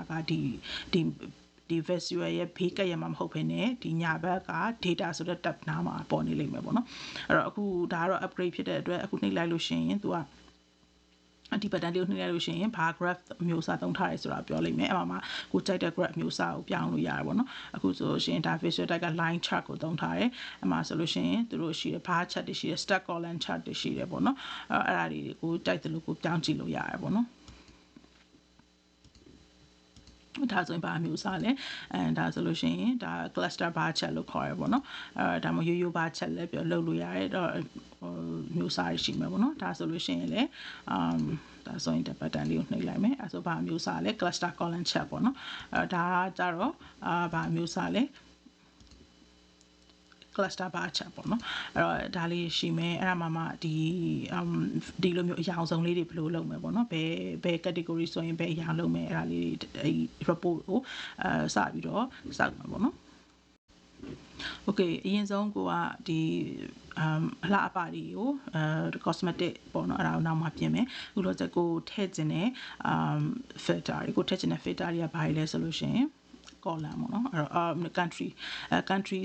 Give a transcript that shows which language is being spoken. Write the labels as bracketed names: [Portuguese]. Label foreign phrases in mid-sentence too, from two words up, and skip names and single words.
[Burmese] ကဒီ visual ရဲ့ဘေးကပ်ရမှာမဟုတ်ဘဲနဲ့ဒီညာဘက်က data ဆိုတဲ့ tab နားမှာပေါ်နေလိမ့်မယ်ပေါ့နော်အဲ့တော့အခုဒါကတော့ upgrade ဖြစ်တဲ့အတွက်အခုနှိပ်လိုက်လို့ရှိရင်သူကဒီ button လေးကိုနှိပ်လိုက်လို့ရှိရင်ဘာ graph မျိုးစားသုံးထားရဲဆိုတာပြောလိမ့်မယ်အဲ့မှာကိုကြိုက်တဲ့ graph မျိုးစားကိုပြောင်းလို့ရတယ်ပေါ့နော်အခုဆိုလို့ရှိရင်ဒါ [English] visual type [Burmese] က [English] line chart [Burmese] ကိုသုံးထားတယ်အဲ့မှာဆိုလို့ရှိရင်သူတို့ရှိတယ် [English] bar chart [Burmese] တွေရှိတယ် [English] stack column chart [Burmese] တွေရှိတယ်ပေါ့နော်အဲ့ဒါတွေကိုကြိုက်တယ်လို့ကိုပြောင်းကြည့်လို့ရတယ်ပေါ့နော် ဒါဆိုရင်ဘာမျိုးစားလဲဒါဆိုလို့ရှိရင်ဒါ [English] cluster bar chart [Burmese] လို့ခေါ်ရပေါ့နော်ဒါမှရိုး [English] bar chart [Burmese] လည်းပြောလုပ်လို့ရတယ်တော့မျိုးစားရှိမှာပေါ့နော်ဒါဆိုလို့ရှိရင်လည်းဒါဆိုရင် button လေးကိုနှိပ်လိုက်မယ်အဲဆိုဘာမျိုးစားလဲ [English] cluster column chart [Burmese] ပေါ့နော်ဒါကြတော့ဘာမျိုးစားလဲ [English] cluster bar chart [Burmese] ပေါ့နော်အဲ့တော့ဒါလေးရှိမယ်အဲ့ဒါမှဒီလိုမျိုးအရောင်စုံလေးတွေဘယ်လိုလုပ်မယ်ပေါ့နော်ဘယ် category ဆိုရင်ဘယ်အရောင်လုပ်မယ်အဲ့ဒါလေးအဲ့ report ကိုစပြီးတော့စောက်မှာပေါ့နော် okay အရင်ဆုံးကိုက ဒီအလှအပတွေကိုcosmetic ပေါ့နော်အဲ့ဒါကိုနောက်မှပြင်မယ်အခုတော့ကိုထည့်ခြင်းနဲ့filter တွေကိုထည့်ခြင်းနဲ့ filter တွေကဘာလဲဆိုလို့ရှိရင်column ပေါ့နော်အဲ့တော့ country